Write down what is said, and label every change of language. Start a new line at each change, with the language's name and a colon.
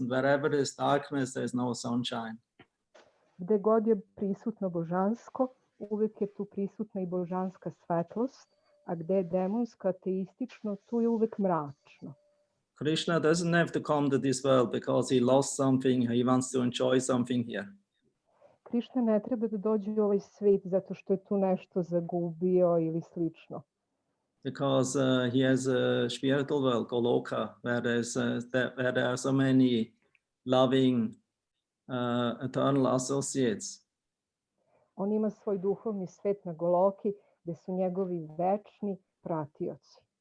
English: And wherever there is darkness, there is no sunshine.
Serbian: Gde god je prisutno božansko, uvek je tu prisutna i božanska svetlost, a gde je demonsko ateistično, tu je uvek mračno.
English: Krishna doesn't have to come to this world because he lost something, he wants to enjoy something here.
Serbian: Krišna ne treba da dođe u ovaj svet zato što je tu nešto zagubio ili slično.
English: Because he has a spiritual world, Goloka, where there are so many loving eternal associates.
Serbian: On ima svoj duhovni svet na Goloki gde su njegovi večni pratioci.